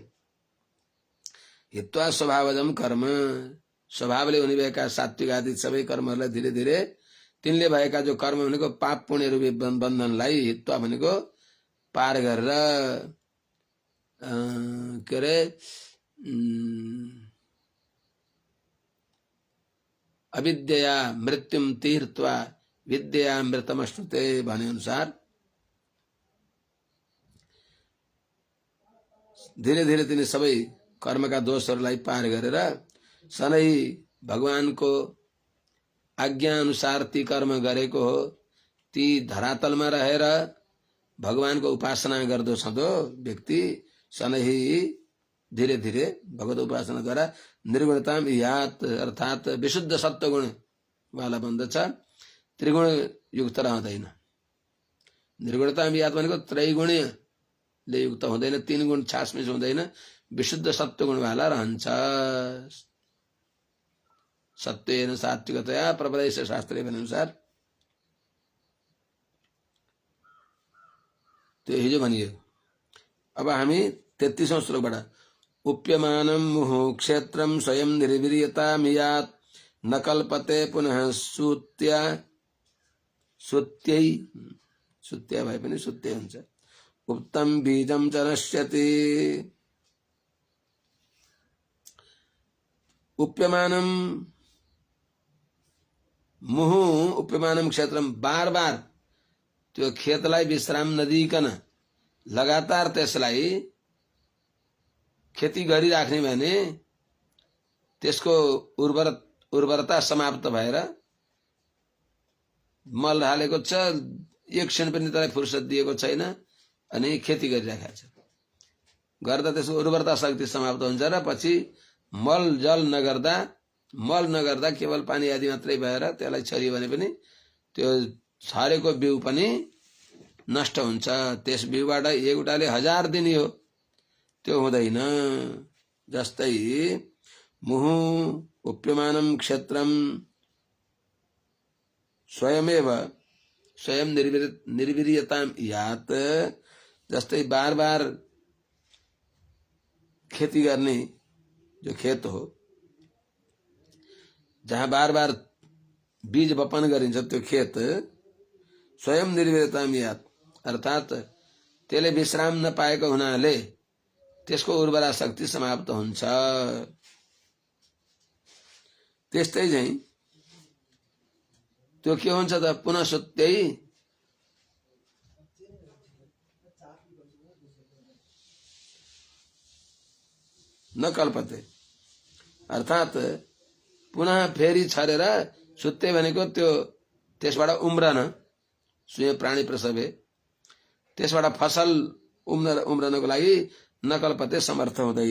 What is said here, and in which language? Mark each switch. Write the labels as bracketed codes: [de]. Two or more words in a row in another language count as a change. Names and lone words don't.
[sa] हित्वा स्वभावजम कर्म, [ne] स्वभावले हुने भएका सात्विक आदि सबै कर्महरूलाई धीरे धीरे तिनले भएका जो कर्म भनेको पाप पुण्य रूपी बन्धनलाई हित्वा भनेको पार गरेर के अरे [sa] अविद्या मृत्युम तीर्त्वा विद्या मृतमश्नुते [ne] भने अनुसार धीरे धीरे तिनी सबै कर्मका दोषहरूलाई पार गरेर सधैँ भगवानको आज्ञा अनुसार ती कर्म गरेको हो ती धरातलमा रहेर भगवानको उपासना गर्दो छँदो व्यक्ति सधैँ धीरे धीरे भगवत उपासनाद्वारा [sa] निर्गुणताम यात [ne] अर्थात विशुद्ध सत्वगुण वाला बन्दछ, त्रिगुण युक्त रहँदैन। [sa] निर्गुणताम यात [ne] भनेको त्रैगुणले युक्त हुँदैन, तीन गुण छासमिस हुँदैन, विशुद्ध सत्वगुण वाला रहन्छ। [sa] सत्वेन सात्विकतया प्रबलैष [ne] शास्त्रीय अनुसार त्यो हिजो भनियो। अब हामी 33औं श्लोकबाट [sa] उप्यमानं मुहुः क्षेत्रं स्वयं निर्वीर्यतां यात् न कल्पते पुनः सुत्यै [ne] भए पनि सुत्यै हुन्छ। [sa] उक्तं बीजं च नश्यति। उप्यमानं मुहुः उप्यमानं क्षेत्रम, [ne] बार बार त्यो खेतलाई विश्राम नदिकन लगातार त्यसलाई खेती गरिराख्ने भने त्यसको उर्वरता समाप्त भएर मल हालेको छ, एक क्षण पनि त्यसलाई फुर्सद दिएको छैन अनि खेती गरिराखेको छ, गर्दा त्यसको उर्वरता शक्ति समाप्त हुन्छ र पछि मल नगर्दा केवल पानी आदि मात्रै भएर त्यसलाई छरियो भने पनि त्यो छरेको बिउ पनि नष्ट हुन्छ। त्यस बिउबाट एउटाले 1000 दिने हो त्यो हुँदैन। [sa] जस्तै मुहुः उप्यमानं क्षेत्रम स्वयं निर्वीर्यतां यात, [ne] जस्तै बार बार खेती गर्ने जो खेत हो जहाँ बार बार बीज बपन गरिन्छ त्यो खेत [sa] स्वयं निर्वीर्यतां यात [ne] अर्थात त्यसले विश्राम नपाएको हुनाले त्यसको उर्वरा शक्ति समाप्त हुन्छ। त्यस्तै चाहिँ त्यो के हुन्छ त [sa] पुनः सुत्यै न कल्पते [ne] अर्थात पुनः फेरि छरेर सुत्ते भनेको त्यो त्यसबाट उम्रन [sa] स्वयं प्राणी प्रसवे [ne] त्यसबाट फसल उम्रनको लागि नकल्पते समर्थ हुँदैन।